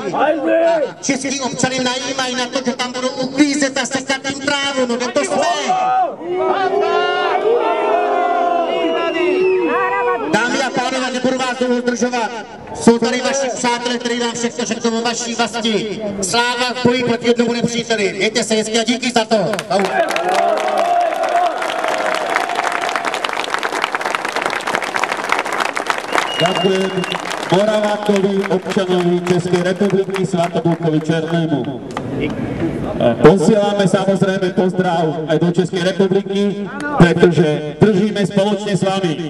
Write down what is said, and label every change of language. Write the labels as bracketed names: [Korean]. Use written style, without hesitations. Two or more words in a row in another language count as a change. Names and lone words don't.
[Czech] A český občany najímají na to, že tam budou uklízet a sekat jim trávu, no kde to jsme? Dámy a pánové, nebudu vás dlouho zdržovat. Jsou tady vaši přátelé, kteří nám všechno řeknou o vaší vlasti. Sláva v boji proti jednomu nepříteli. Mějte se hezky a díky za to. [Slovak] Ďakujem Moravákovi, občanovi Českej republiky Svätoplukovi Černému. Posielame samozrejme pozdrav aj do Českej republiky, pretože držíme spoločne s vami.